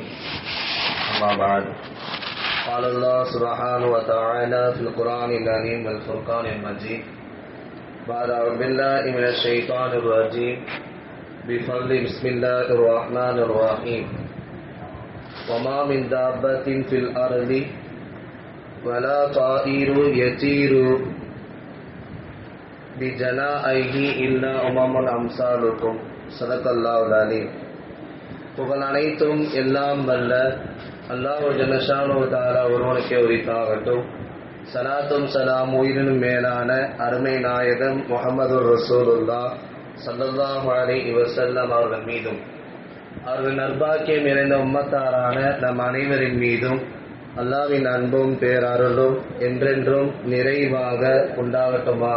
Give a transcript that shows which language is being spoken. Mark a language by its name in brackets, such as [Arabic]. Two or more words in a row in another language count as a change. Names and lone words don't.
[Arabic] أما بعد، قال الله سبحانه وتعالى في القرآن العظيم والفرقان المجيد بعد أعوذ بالله من الشيطان الرجيم بفضل بسم الله الرحمن الرحيم. وما من دابة في الأرض ولا طائر يطير بجناحيه إلا أمم أمثالكم. صدق الله العليم. [Tamil] புகழ் அனைத்தும் எல்லாம் வல்ல அல்லாஹ் [Arabic] جل شأنه تعالى [Tamil] ஒருவனுக்கே உரித்தாகட்டும். ஸலாத்தும் ஸலாம் உயிரினும் மேலான அருமை நாயகம் [Arabic] محمد رسول الله صلى الله عليه وسلم [Tamil] அவர்கள் மீதும் அவர்கள் நற்பாக்கியம் நிறைந்த உம்மத்தாரான நம் அனைவரின் மீதும் அல்லாஹ்வின் அன்பும் பேரருளும் என்றென்றும் நிறைவாக உண்டாகட்டுமாக.